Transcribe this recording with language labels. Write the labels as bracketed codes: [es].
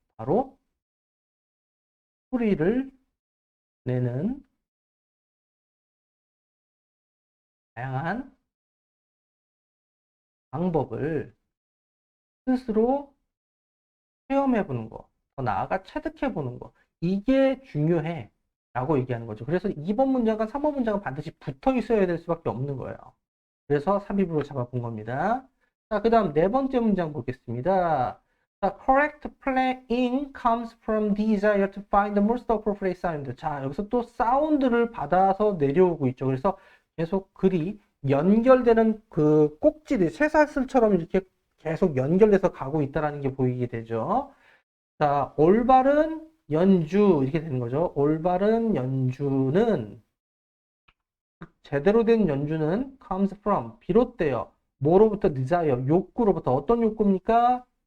[ko] 바로 소리를 내는 다양한 방법을 스스로 체험해보는 거, 더 나아가 체득해보는 거, 이게 중요해 라고 얘기하는 거죠. 그래서 2번 문장과 3번 문장은 반드시 붙어 있어야 될 수밖에 없는 거예요. 그래서 삽입으로 잡아본 겁니다. 자, 그 다음 네 번째 문장 보겠습니다. [en] 자, correct playing comes from desire to find the most appropriate sound. [ko] 자, 여기서 또 사운드를 받아서 내려오고 있죠. 그래서 계속 글이 연결되는 그 꼭지들, 쇠사슬처럼 이렇게 계속 연결돼서 가고 있다는 게 보이게 되죠. 자, 올바른 연주, 이렇게 되는 거죠. 올바른 연주는, 제대로 된 연주는 [en] comes from, [ko] 비롯되어, 뭐로부터 [en] desire, [ko] 욕구로부터, 어떤 욕구입니까?